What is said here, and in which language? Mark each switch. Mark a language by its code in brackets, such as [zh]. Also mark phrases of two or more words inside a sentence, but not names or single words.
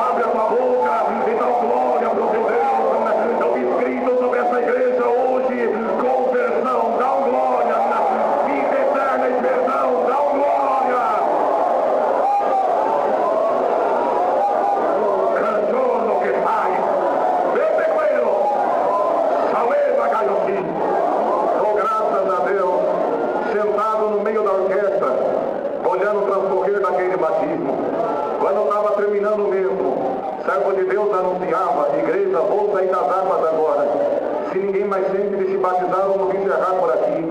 [pt] Abre a tua boca e dá glória para o teu Deus. Eu vi escrito sobre essa igreja hoje: conversão, dá glória, vida eterna e perdão, dá glória. Cantor que sai, vete cuero, saleva galhotim. Oh, graças a Deus, sentado no meio da orquestra, olhando o transcorrer daquele batismo. Quando estava terminando mesmo, servo de Deus anunciava: igreja, vou sair das águas agora. Se ninguém mais sente de se batizar, vamos encerrar por aqui.